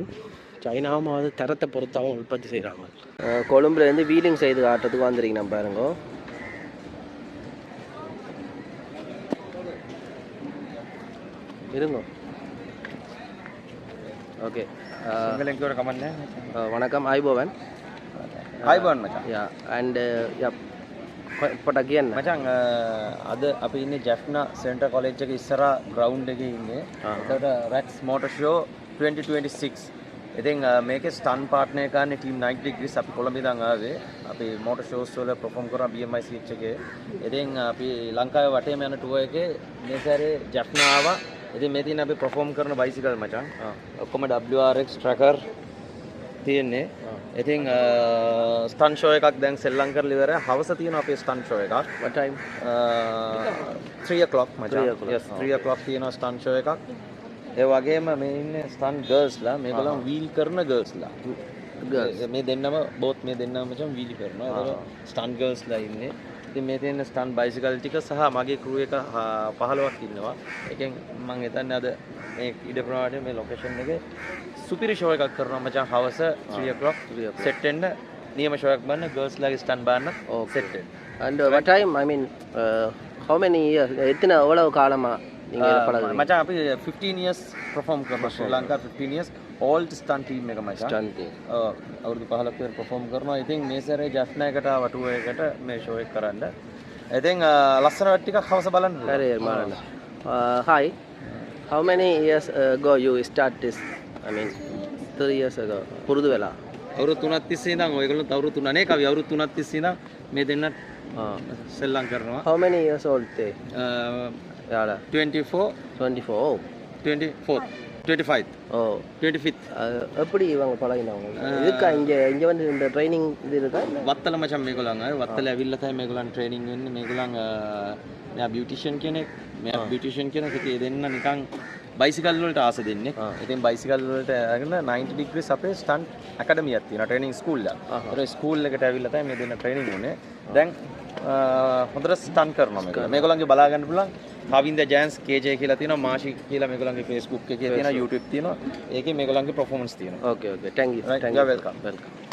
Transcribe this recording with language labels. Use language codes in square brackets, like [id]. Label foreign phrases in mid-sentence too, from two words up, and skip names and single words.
[ta] சைனாவும் அது தரத்தை பொறுத்து அவங்க உற்பத்தி செய்கிறாங்க. கொழும்புலேருந்து வீலிங் செய்து காட்டுறதுக்கு வந்துருக்கீங்க நம்ம பாருங்க. இருங்க. ஓகே வணக்கம். [si] ආයුබෝවන්. ආයුබෝවන් මචං. යා and පොඩක් කියන්න. මචං අද අපි ඉන්නේ ජැෆ්නා සෙන්ටර් කොලෙජ් එකේ ඉස්සරහා ග්‍රවුන්ඩ් එකේ ඉන්නේ. ඒකට රැක්ස් මෝටර් ෂෝ 2026. ඉතින් මේකේ [en] stunt partner [si] එක ගන්න ටීම් 90 degrees අපි කොළඹ ඉඳන් ආවේ. අපි [en] motor shows [si] වල perform කරා BMI CH එකේ. ඉතින් අපි ලංකාවේ වටේම යන ටුවර් එකේ මේ සැරේ ජැෆ්නා ආවා. ඉතින් මේ තියෙන අපි perform කරන බයිසිකල් මචං. ඔක්කොම WRX tracker තියෙන්නේ. ඉතින් [en] stunt show [si] එකක් දැන් සෙල්ලම් කරලා ඉවරයි. හවස තියෙනවා අපේ [en] stunt show [si] එකක්. [en] what time? [si] 3 o'clock මචං. [en] yes 3 o'clock [si] තියෙනවා [en] stunt show [si] එකක්. ඒ වගේම මේ ඉන්නේ [en] stunt girls-la. [si] මේගොල්ලන් වීල් කරන ගර්ල්ස්ලා. මේ දෙන්නම බෝත් මේ දෙන්නම මචං වීල් කරනවා. ඒක [en] stunt girls-la [si] ඉන්නේ. ඉතින් මේ තියෙන [en] stunt bicycle [si] ටික සහ මගේ ක්‍රූ එක 15ක් ඉන්නවා. ඒකෙන් මම හිතන්නේ අද මේ ඉඩ ප්‍රමාණය මේ ලොකේෂන් එකේ සුපිරි ෂෝ එකක් කරනවා මචං. හවස 3 o'clock සෙට් වෙන්න නියම ෂෝ එකක් බලන්න. ගර්ල්ස්ලාගේ ස්ටන් බලන්න සෙට් වෙන්න. [en] and what time? I mean how many years? [ta] எத்தனை எவ்வளவு காலமாக நீங்கள் பழகுறீங்க [si] මචං අපි [en] 15 years perform [si] කරනවා ශ්‍රී ලංකා [en] 15 years old stunt team [si] එක මචං ස්ටන්ට් අවුරුදු 15ක් විතර perform කරනවා. ඉතින් මේ සැරේ ජැෆ්නා එකට වටුව එකට මේ show එක කරන්න. ඉතින් ලස්සන වැඩ ටිකක් හවස බලන්න. හරි මාරන්න [en] hi how many years ago you start this I mean 3 years ago [si] පුරුදු වෙලා අවුරුදු 3ක් තිස්සේ ඉඳන් ඔයගොල්ලොත් අවුරුදු 3 නේ කවි අවුරුදු 3ක් තිස්සේ ඉඳන් මේ දෙන්නත් සෙල්ලම් කරනවා. [en] how many years old they යාලා 24 24 oh 24 25 oh 25th [ta] எப்படி இவங்க பழகினவங்க இருக்கா இங்க வந்து இந்த ட்ரைனிங் இது இருக்கா [si] වත්තල මචං මේගොල්ලන් අය වත්තල ඇවිල්ලා තමයි මේගොල්ලන් ට්‍රේනින් වෙන්නේ. මේගොල්ලන් මෙයා බියුටිෂියන් කෙනෙක් මෙයා බියුටිෂියන් කෙනෙක්. ඉතින් ඒ දෙන්න නිකන් බයිසිකල් වලට ආස දෙන්නේ. ඉතින් බයිසිකල් වලට අරගෙන 90 degrees අපේ [en] stunt academy-yak [si] තියෙනවා [en] training school [si] එක. ඒතර ස්කූල් එකට ඇවිල්ලා තමයි මේ දෙන්න ට්‍රේනින් උනේ. දැන් හොඳට ස්ටන්ට් කරනවා මේගොල්ලන්. මේගොල්ලන්ගේ බලා ගන්න පුළුවන් කවින්ද ජෑන්ස් KJ කියලා තියෙනවා මාෂි කියලා මේගොල්ලන්ගේ Facebook එකේ තියෙනවා YouTube තියෙනවා. ඒකේ මේගොල්ලන්ගේ performance තියෙනවා. [en] okay okay thank you Right, thank you're you welcome. welcome